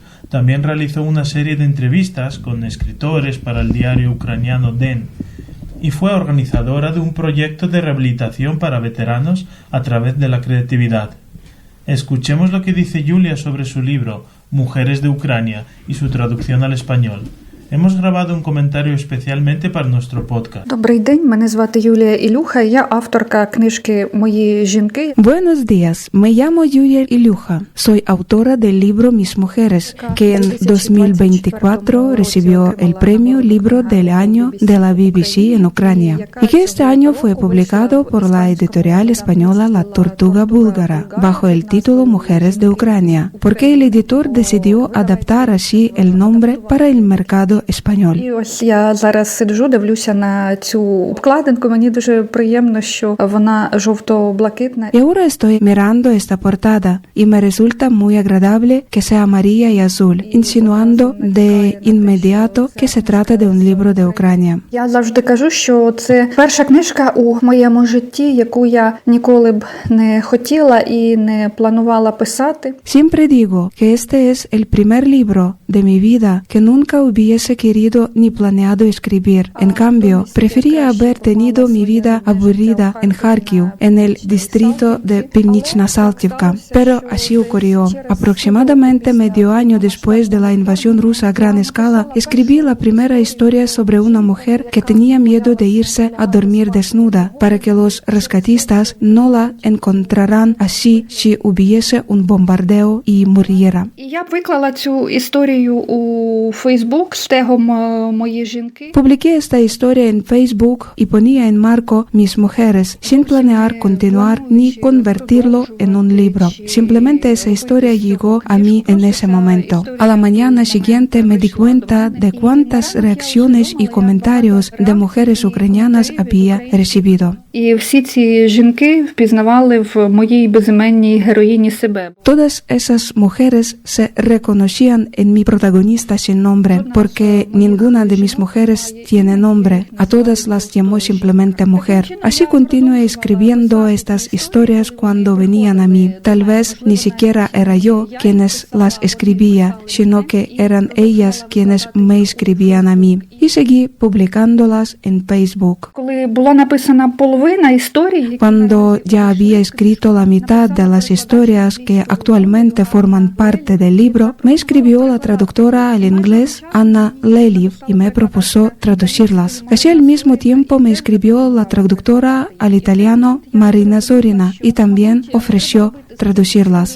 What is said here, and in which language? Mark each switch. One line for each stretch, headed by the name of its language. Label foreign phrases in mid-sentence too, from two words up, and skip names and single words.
Spanish: También realizó una serie de entrevistas con escritores para el diario ucraniano Den y fue organizadora de un proyecto de rehabilitación para veteranos a través de la creatividad. Escuchemos lo que dice Julia sobre su libro Mujeres de Ucrania y su traducción al español. Hemos grabado un comentario especialmente para nuestro podcast.
Ukrainian: Добрий день, мене звати Юлія Ілюха, я авторка книжки «Мої жінки».
Spanish: Buenos días, me llamo Julia Iluja. Soy autora del libro Mis Mujeres, que en 2024 recibió el premio Libro del Año de la BBC en Ucrania, y que este año fue publicado por la editorial española La Tortuga Búlgara, bajo el título Mujeres de Ucrania, porque el editor decidió adaptar así el nombre para el mercado español.
Ukrainian: І ось я зараз сиджу, дивлюся на цю обкладинку. Мені дуже приємно, що вона жовто-блакитна.
Spanish: Y ahora estoy mirando esta portada y me resulta muy agradable que sea amarilla y azul, insinuando de inmediato que se trata de un libro de Ucrania.
Ukrainian: Я завжди кажу, що це перша книжка у моєму житті, яку я ніколи б не хотіла і не планувала писати.
Spanish: Siempre digo que este es el primer libro de mi vida que nunca hubiese querido ni planeado escribir. En cambio, prefería haber tenido mi vida aburrida en Kharkiv, en el distrito de Pivnichna-Saltivka. Pero así ocurrió. Aproximadamente medio año después de la invasión rusa a gran escala, escribí la primera historia sobre una mujer que tenía miedo de irse a dormir desnuda, para que los rescatistas no la encontraran así si hubiese un bombardeo y muriera.
Ukrainian: І я виклала цю історію у Фейсбук з тегом «Мої жінки».
Spanish: Publiqué esta historia en Facebook y ponía en marco Mis Mujeres, sin planear continuar ni convertirlo en un libro. Simplemente esa historia llegó a mí en ese momento. A la mañana siguiente me di cuenta de cuántas reacciones y comentarios de mujeres ucranianas había recibido.
Ukrainian: І всі ці жінки впізнавали в моїй безіменній героїні себе.
Spanish: Todas esas mujeres se reconocían en mi protagonista sin nombre, porque ninguna de mis mujeres tiene nombre. A todas las llamó simplemente mujer. Así continué escribiendo estas historias cuando venían a mí. Tal vez ni siquiera era yo quienes las escribía, sino que eran ellas quienes me escribían a mí. Y seguí publicándolas en Facebook.
Ukrainian: Коли була написана половина історії,
Spanish: Cuando ya había escrito la mitad de las historias que actualmente forman parte del libro, me escribió la traductora al inglés Anna Leliv y me propuso traducirlas. Casi al mismo tiempo me escribió la traductora al italiano Marina Zorina y también ofreció traducirlas.